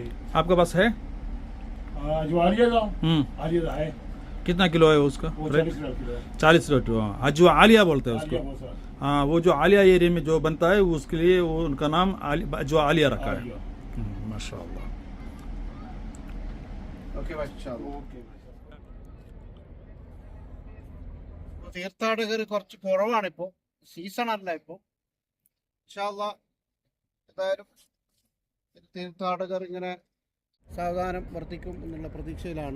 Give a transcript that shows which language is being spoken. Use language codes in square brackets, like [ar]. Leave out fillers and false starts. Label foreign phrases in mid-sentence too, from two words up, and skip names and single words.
[hi] आपके पास है? जो आलिया आलिया है। कितना किलो है उसका? वो 40 किलो है। 40 किलो। अजवा आलिया बोलते हैं उसको। आलिया बहुत सारा। हाँ, वो जो आलिया एरिया में जो बनता है उसके लिए वो उनका नाम जो आलिया रखा है। आलिया। माशाल्लाह। [en] okay okay. [ml] തീർത്ഥാടകർ കുറച്ച് കുറവാണിപ്പോൾ, സീസണല്ല ഇപ്പോൾ. ഇൻഷാല്ലാ എന്തായാലും തീർത്ഥാടകർ ഇങ്ങനെ സാവധാനം വർദ്ധിക്കും എന്നുള്ള പ്രതീക്ഷയിലാണ്.